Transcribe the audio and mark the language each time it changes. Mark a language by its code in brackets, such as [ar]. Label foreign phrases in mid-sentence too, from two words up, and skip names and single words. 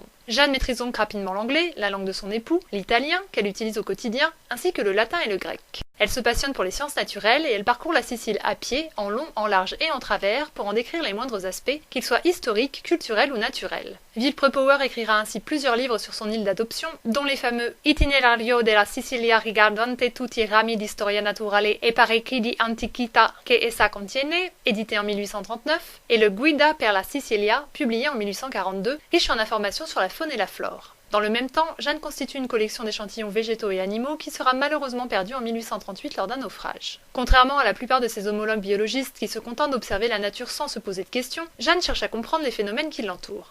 [fr] Jeanne maîtrise donc rapidement l'anglais, la langue de son époux, l'italien, qu'elle utilise au quotidien, ainsi que le latin et le grec. Elle se passionne pour les sciences naturelles et elle parcourt la Sicile à pied, en long, en large et en travers, pour en décrire les moindres aspects, qu'ils soient historiques, culturels ou naturels. Villepreux Power écrira ainsi plusieurs livres sur son île d'adoption, dont les fameux Itinerario della Sicilia riguardante tutti i rami di storia naturale e parecchi di antichità che essa contiene, édité en 1839, et le Guida per la Sicilia, publié en 1842, riche en informations sur la faune et la flore. Dans le même temps, Jeanne constitue une collection d'échantillons végétaux et animaux qui sera malheureusement perdue en 1838 lors d'un naufrage. Contrairement à la plupart de ses homologues biologistes qui se contentent d'observer la nature sans se poser de questions, Jeanne cherche à comprendre les phénomènes qui l'entourent.